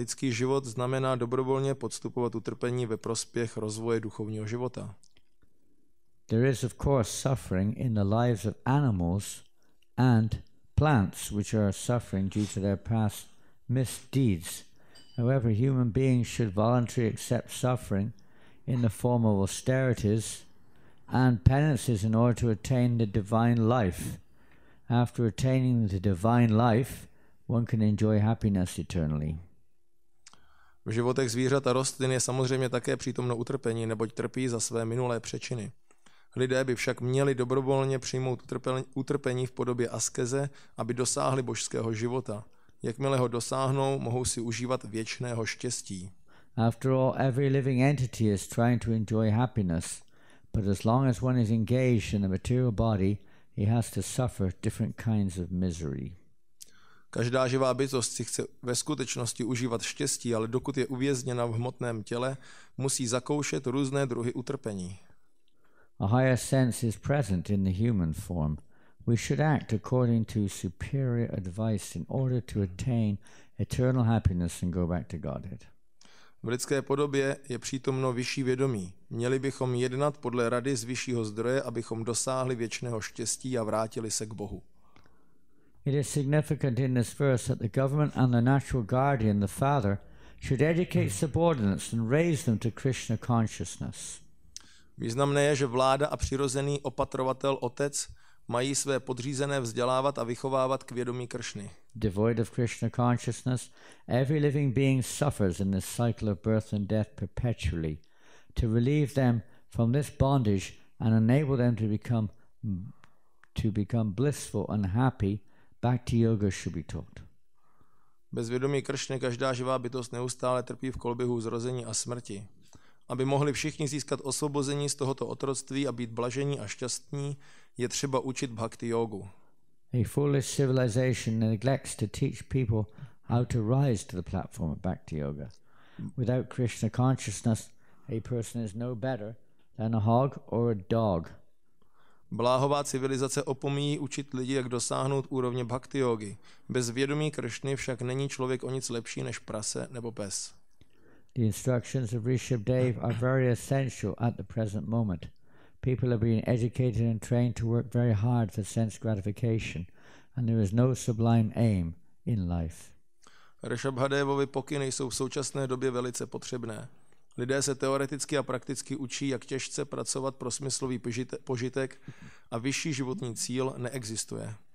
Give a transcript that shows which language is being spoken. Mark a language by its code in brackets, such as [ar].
[cs] Lidský život znamená dobrovolně podstupovat utrpení ve prospěch rozvoje duchovního života. [en] There is of course suffering in the lives of animals and plants which are suffering due to their past misdeeds. However, human beings should voluntarily accept suffering in the form of austerities and penances in order to attain the divine life. After attaining the divine life, one can enjoy happiness eternally. [cs] V životech zvířat a rostlin je samozřejmě také přítomno utrpení, neboť trpí za své minulé přečiny. Lidé by však měli dobrovolně přijmout utrpení v podobě askeze, aby dosáhli božského života. Jakmile ho dosáhnou, mohou si užívat věčného štěstí. [en] After all, every living entity is trying to enjoy happiness, but as long as one is engaged in a material body, he has to suffer different kinds of misery. [cs] Každá živá bytost si chce ve skutečnosti užívat štěstí, ale dokud je uvězněna v hmotném těle, musí zakoušet různé druhy utrpení. [en] A higher sense is present in the human form. We should act according to superior advice in order to attain eternal happiness and go back to Godhead. [cs] V lidské podobě je přítomno vyšší vědomí. Měli bychom jednat podle rady z vyššího zdroje, abychom dosáhli věčného štěstí a vrátili se k Bohu. [en] It is significant in this verse that the government and the natural guardian, the father, should educate subordinates and raise them to Krishna consciousness. [cs] Významné je, že vláda a přirozený opatrovatel otec mají své podřízené vzdělávat a vychovávat k vědomí Kršny. [en] Devoid of Krishna consciousness, every living being suffers in this cycle of birth and death perpetually. To relieve them from this bondage and enable them to become blissful and happy, Bhakti yoga should be taught. [cs] Bez vědomí Kršny každá živá bytost neustále trpí v koloběhu zrození a smrti. Aby mohli všichni získat osvobození z tohoto otroctví a být blažení a šťastní, je třeba učit bhakti jogu. [en] A foolish civilization neglects to teach people how to rise to the platform of bhakti yoga. Without Krishna consciousness, a person is no better than a hog or a dog. [cs] Bláhová civilizace opomíjí učit lidi, jak dosáhnout úrovně bhakti jogy. Bez vědomí Kršny však není člověk o nic lepší než prase nebo pes. [en] The instructions of Rishabhadeva are very essential at the present moment. People are being educated and trained to work very hard for sense gratification, and there is no sublime aim in life. [cs] Rishabhadevovy pokyny jsou v současné době velice potřebné. Lidé se teoreticky a prakticky učí, jak těžce pracovat pro smyslový požitek a vyšší životní cíl neexistuje.